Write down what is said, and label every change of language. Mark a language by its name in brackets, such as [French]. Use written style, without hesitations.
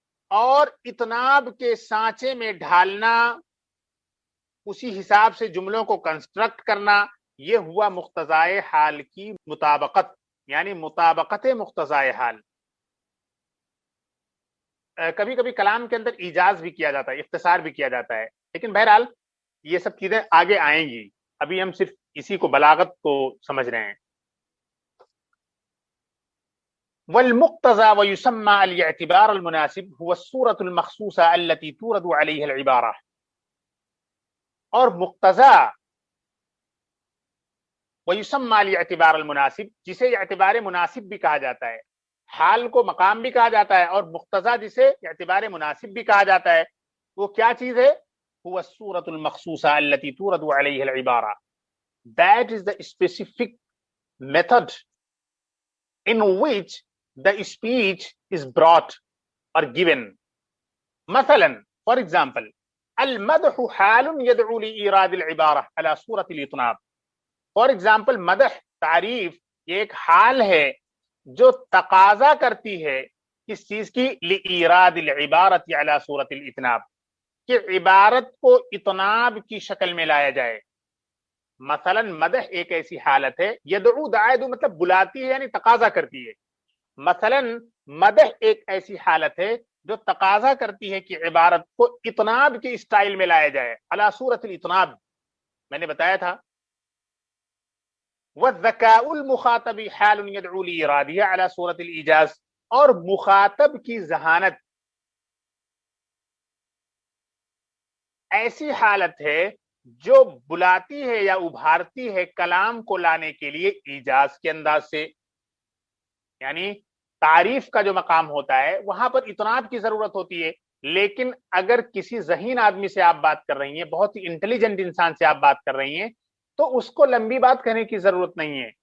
[Urdu] اور اطناب کے سانچے میں ڈھالنا، اسی حساب سے جملوں کو کنسٹرکٹ کرنا، یہ ہوا مقتضائے حال کی مطابقت، یعنی مطابقت مقتضائے حال. کبھی کبھی کلام کے اندر ایجاز بھی کیا جاتا ہے، اختصار بھی کیا جاتا ہے، لیکن بہرحال یہ سب چیزیں آگے آئیں گی، ابھی ہم صرف اسی کو بلاغت کو سمجھ رہے ہیں. [Arabic] والمقتضى ويسمى الاعتبار المناسب هو الصورة المخصوصة التي تورد عليها العبارة. [Urdu] اور [Arabic] مقتضى ويسمى الاعتبار المناسب، [Urdu] جسے اعتبار مناسب بھی کہا جاتا ہے، حال کو مقام بھی کہا جاتا ہے، اور مقتضى جسے اعتبار مناسب بھی کہا جاتا ہے، وہ کیا چیز ہے؟ [Arabic] هو الصورة المخصوصة التي تورد عليها العبارة. [English] That is the specific method in which the speech is brought or given. [Arabic] مثلا [English] for example [Arabic] المدح حال يدعو لإيراد العبارة على صورة الإطناب. [English] for example [Urdu] مدح، تعریف، یہ ایک حال ہے جو تقاضا کرتی ہے کس چیز کی؟ [Arabic] لإيراد العبارة على صورة الإطناب، [Urdu] کہ عبارت کو اطناب کی شکل میں لایا جائے. مثلا مدح ایک ایسی حالت ہے، یدعو، دعائدو مطلب بلاتی ہے یعنی تقاضا کرتی ہے. مثلا مدح ایک ایسی حالت ہے جو تقاضا کرتی ہے کہ عبارت کو اطناب کے اسٹائل میں لایا جائے، [Arabic] علی صورت الاطناب، [Urdu] میں نے بتایا تھا. [Arabic] والذکاء المخاطب حال يدعو لإرادها على صورت الإيجاز. [Urdu] اور مخاطب کی ذہانت ایسی حالت ہے جو بلاتی ہے یا ابھارتی ہے کلام کو لانے کے لیے ایجاز کے انداز سے. یعنی تعریف کا جو مقام ہوتا ہے وہاں پر اطناب کی ضرورت ہوتی ہے، لیکن اگر کسی ذہین آدمی سے آپ بات کر رہی ہیں، بہت ہی انٹیلیجنٹ انسان سے آپ بات کر رہی ہیں، تو اس کو لمبی بات کرنے کی ضرورت نہیں ہے.